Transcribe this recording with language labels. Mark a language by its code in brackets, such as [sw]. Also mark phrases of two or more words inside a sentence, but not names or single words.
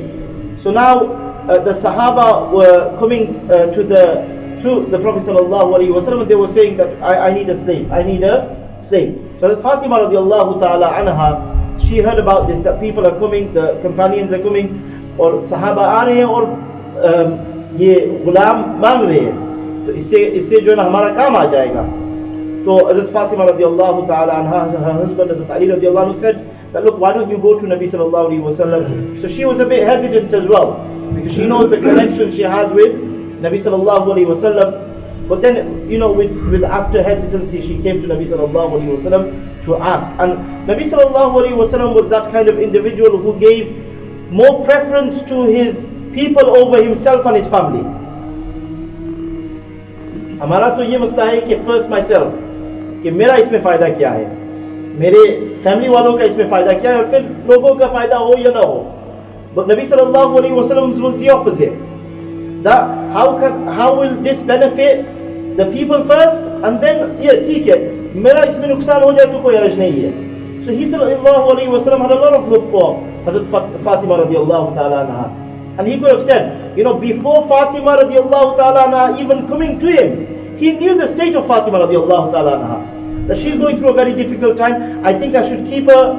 [en] So now the Sahaba were coming to the Prophet sallallahu alaihi wasallam, and they were saying that I need a slave, I need a slave. So Fatima radiallahu ta'ala anha, she heard about this, that people are coming, the companions are coming, or [hi] सहाबा आ रहे हैं और ये ग़ुलाम मांग रहे हैं, तो इससे जो है ना हमारा काम आ जाएगा. [en] So Hazrat Fatima radiallahu ta'ala anha, her husband Hazrat Ali radiallahu anhu, said that, look, why don't you go to Nabi sallallahu alaihi wasallam? So she was a bit hesitant as well, because she knows the connection she has with Nabi sallallahu alaihi wasallam. But then, with after hesitancy, she came to Nabi sallallahu alaihi wasallam to ask. And Nabi sallallahu alaihi wasallam was that kind of individual who gave more preference to his people over himself and his family. [hi] हमारा तो ये मसला है कि [en] first myself, [hi] कि मेरा इसमें फ़ायदा क्या है, मेरे फैमिली वालों का इसमें फ़ायदा क्या है, और फिर लोगों का फ़ायदा हो या ना हो. [en] But Nabi sallallahu alaihi wasallam was the opposite. That how will this benefit the people first, and then [hi] ठीक है, मेरा इसमें नुकसान हो जाए तो कोई हर्ज नहीं है. [en] So he sallallahu alaihi wasallam had a lot of love for Hazrat Fatima radiallahu ta'ala anha, and he could have said, before Fatima radiallahu ta'ala anha even coming to him, he knew the state of Fatima radiallahu ta'ala anha, that she's going through a very difficult time, I think I should keep her.